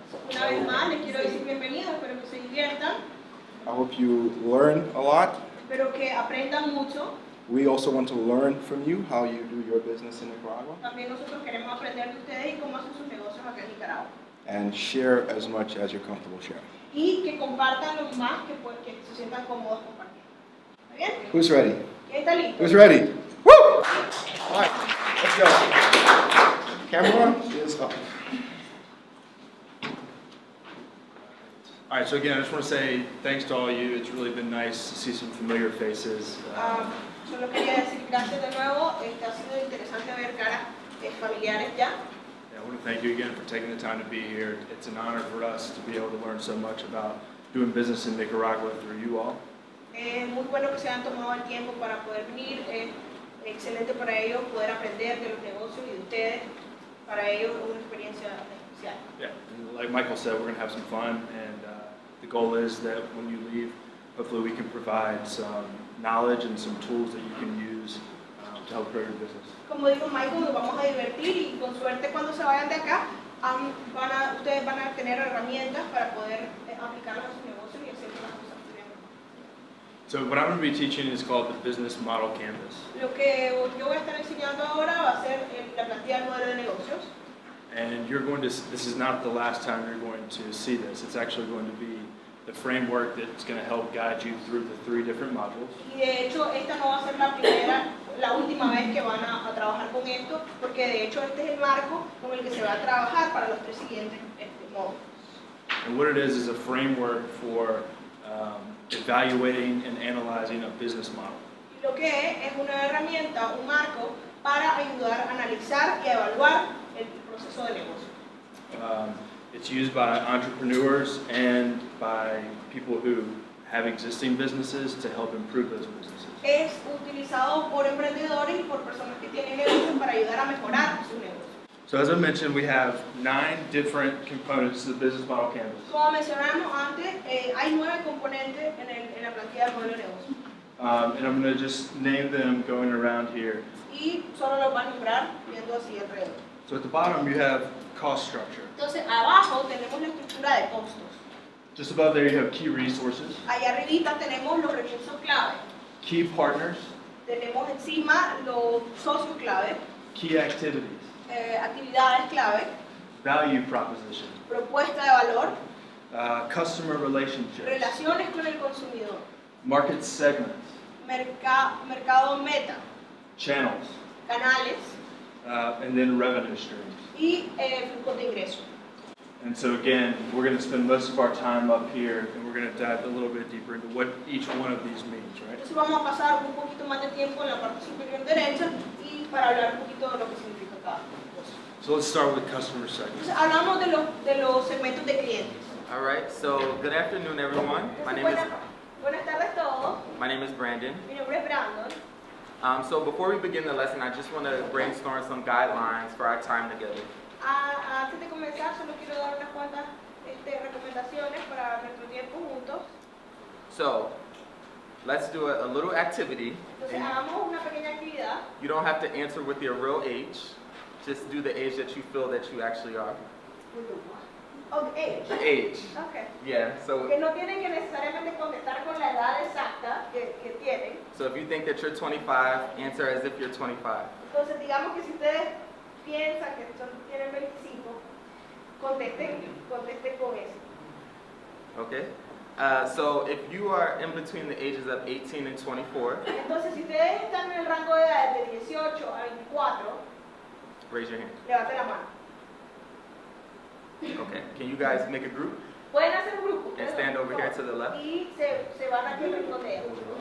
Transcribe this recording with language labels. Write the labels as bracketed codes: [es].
[es] Una vez más, les quiero decir bienvenidos, espero que se diviertan, [en] I hope you learn a lot. [es] espero que aprendan mucho. [en] We also want to learn from you how you do your business in Nicaragua [es] También nosotros queremos aprender de ustedes y cómo hacen sus negocios acá en Nicaragua. [en] and share as much as you're comfortable sharing. [es] Y que compartan lo más que se sientan cómodos compartiendo. ¿Está bien? [en] Who's ready? [es] ¿Quién está listo? [en] Who's ready? Woo! All right, let's go. Camera is up. All right, so again, I just want to say thanks to all of you. It's really been nice to see some familiar faces. [es] Solo quería decir gracias de nuevo. Ha sido interesante ver caras familiares ya. [en] I want to thank you again for taking the time to be here. It's an honor for us to be able to learn so much about doing business in Nicaragua through you all. [es] Es muy bueno que se hayan tomado el tiempo para poder venir. Es excelente para ellos poder aprender de los negocios y de ustedes. Para ellos es una experiencia especial. [en] Yeah, and like Michael said, we're going to have some fun, and the goal is that when you leave, hopefully we can provide some knowledge and some tools that you can use to help grow your business. [es] Como dijo Michael, nos vamos a divertir y con suerte cuando se vayan de acá, ustedes van a tener herramientas para poder aplicarlas a sus negocios y hacer que las cosas fluyan. [en] So what I'm going to be teaching is called the Business Model Canvas. [es] Lo que yo voy a estar enseñando ahora va a ser la plantilla del modelo de negocio. [en] And you're going to, this is not the last time you're going to see this. It's actually going to be the framework that's going to help guide you through the 3 different modules. [es] Y de hecho, esta no va a ser la última vez que van a trabajar con esto, porque de hecho este es el marco con el que se va a trabajar para los 3 siguientes módulos. [en] And what it is a framework for evaluating and analyzing a business model. [es] Y lo que es una herramienta, un marco para ayudar a analizar y a evaluar el proceso de negocio. [en] It's used by entrepreneurs and by people who have existing businesses to help improve those businesses. [es] Es utilizado por emprendedores y por personas que tienen negocios para ayudar a mejorar su negocio. [en] So as I mentioned, we have 9 different components to the business model canvas. [es] Como mencionamos antes, hay 9 componentes en la plantilla del modelo de negocio. [en] And I'm going to just name them going around here. [es] Y solo los van a nombrar viendo así alrededor. [en] So at the bottom you have cost structure. [es] Entonces, abajo tenemos la estructura de costos. [en] Just above there you have key resources, [es] Allá arribita tenemos los recursos clave. [en] key partners, [es] Tenemos encima los socios clave, [en] key activities, [es] actividades clave, [en] value proposition, [es] propuesta de valor, [en] customer relationships, [es] relaciones con el consumidor, [en] market segments, [es] mercado meta, [en] channels, [es] canales [en] and then revenue streams. [es] y flujos de ingresos. [en] And so again, we're going to spend most of our time up here and we're going to dive a little bit deeper into what each one of these means, right? [es] Entonces vamos a pasar un poquito más de tiempo en la parte superior derecha y para hablar un poquito de lo que significa cada cosa. [en] So let's start with customer segments. [es] Entonces hablamos de los segmentos de clientes. [en] All right, so good afternoon, everyone. [es] Buenas tardes a todos. [en] My name is Brandon. [es] Mi nombre es Brandon. [en] So before we begin the lesson, I just want to brainstorm some guidelines for our time together. [es] Antes de comenzar, solo quiero dar unas cuantas recomendaciones para nuestro tiempo juntos. [en] So let's do a little activity. [es] Entonces hagamos una pequeña actividad. [en] You don't have to answer with your real age. Just do the age that you feel that you actually are. Of age. The age. Okay. Yeah, so [es] Que no tienen que necesariamente contestar con la edad exacta que tienen. [en] so if you think that you're 25, answer as if you're 25. [es] Entonces digamos que si ustedes piensan que tienen 25, contesten con eso. [en] Okay? So if you are in between the ages of 18 and 24, [es] Entonces si ustedes están en el rango de edad de 18 a 24, [en] raise your hand. [es] levanten la mano. [en] Okay, can you guys make a group [es] Pueden hacer un grupo. [en] and stand over here to the left? [es] Y se van aquí al rincón de ellos.